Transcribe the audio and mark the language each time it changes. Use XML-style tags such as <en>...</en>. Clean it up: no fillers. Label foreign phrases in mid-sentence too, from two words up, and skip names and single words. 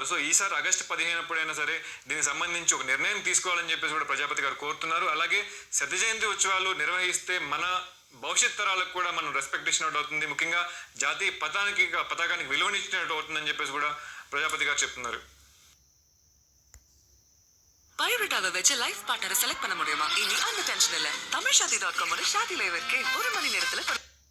<te>సో ఈసారి ఆగస్టు 15 అప్పుడైనా సరే దీనికి సంబంధించి ఒక నిర్ణయం తీసుకోవాలని చెప్పేసి కూడా ప్రజాపతి గారు కోరుతున్నారు. అలాగే శత జయంతి ఉత్సవాలు నిర్వహిస్తే మన భవిష్యత్ తరాలకు కూడా మనం రెస్పెక్ట్ ఇచ్చినట్టు అవుతుంది, ముఖ్యంగా జాతీయ పతాకానికి విలువనిచ్చినట్టు అవుతుందని చెప్పేసి కూడా ప్రజాపతి గారు చెప్తున్నారు.</te> <ta>பயோடேட்டாவை வச்சு</ta> <en>life partner select</en> <ta>பண்ண முடியுமா? இனி அந்த டென்ஷன் இல்ல. தமிழ்ஷாதி.com ஷாதி லைவ் இருக்கே, 1 மணி நேரத்துல</ta>